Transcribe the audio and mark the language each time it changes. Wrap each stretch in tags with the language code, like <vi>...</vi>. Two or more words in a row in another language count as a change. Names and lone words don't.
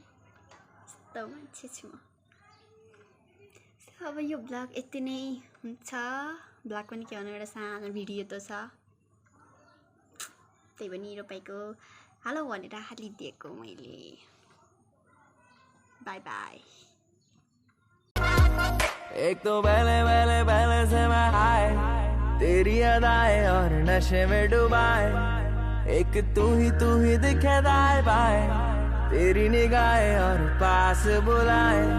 <ne>यस्तो मान्छे छु म। अब यो ब्लग यति नै हुन्छ। ब्लग पनि के भन्नु, एउटा सानो भिडियो त छ, त्यही पनि रोपाइको हेलो भनेर हालिदिएको मैले।</ne> <en>bye bye.</en> <hi>एक तो पहले से मैं हाय, तेरी अदाएं और नशे में डुबाए, एक तू ही दिखे दाएं बाएं, तेरी निगाहें और पास बुलाए।</hi>